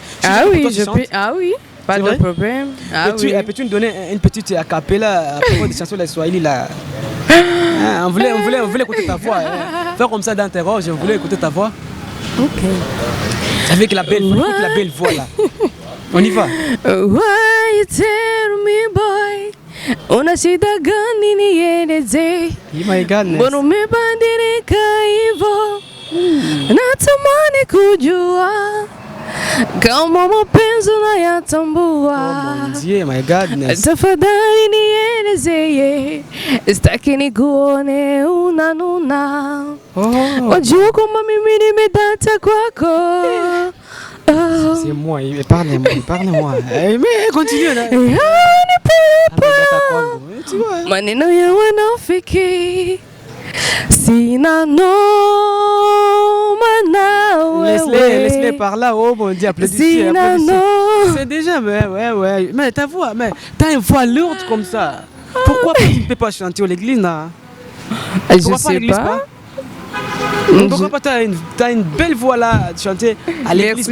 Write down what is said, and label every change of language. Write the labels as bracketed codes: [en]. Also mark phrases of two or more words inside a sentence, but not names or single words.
[fr] Ah oui, pas de problème. Peux-tu nous donner une petite acapella à propos des chansons de swahili là? On voulait écouter ta voix. Faire comme ça dans tes roches, on voulait écouter ta voix. Ok. Avec la belle voix là. On y va. [en] Why you tell me, boy? [sw] Unashida gani nieleze? [en] My goodness. [sw] Mbona umebadilika hivyo? Natamani kujua kama mapenzi unayatambua. [fr] Mon Dieu, [en] my goodness. [sw] Tafadhali nielezee, sitaki nikuone unanuna. Wajua kwamba mimi nimedata kwako. [fr] C'est moi, parle-moi. Mais continue là. [sw] Maneno ya wanafiki sina noma nawe. [fr] Laisse-les par là, oh mon Dieu, applaudissez. C'est déjà, ouais. Mais ta voix, t'as une voix lourde comme ça. Pourquoi tu ne peux pas chanter à l'église là? Je sais pas. Pourquoi pas t'as une belle voix là, de chanter à l'église?